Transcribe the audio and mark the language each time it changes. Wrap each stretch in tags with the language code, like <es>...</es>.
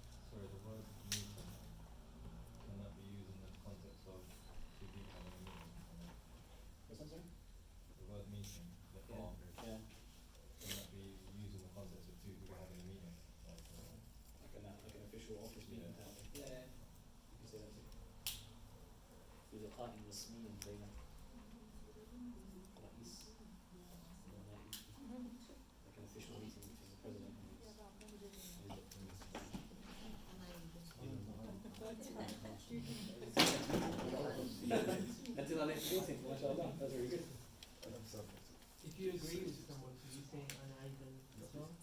<en>Sorry, the word meeting, can that be used in the context of two people having a meeting? What's that, sorry? The word meeting, the Yeah. Yeah. can that be used in the context of two people having a meeting? Like an official office meeting. Yeah. Yeah. You can say that too.</en> <ar>في لقاء رسمي بين رئيس ونائب.</ar> <en>Like an official meeting between the president and his until our next meeting, mashallah. That's very good. If you agree with someone, should you say an idol as well?</en>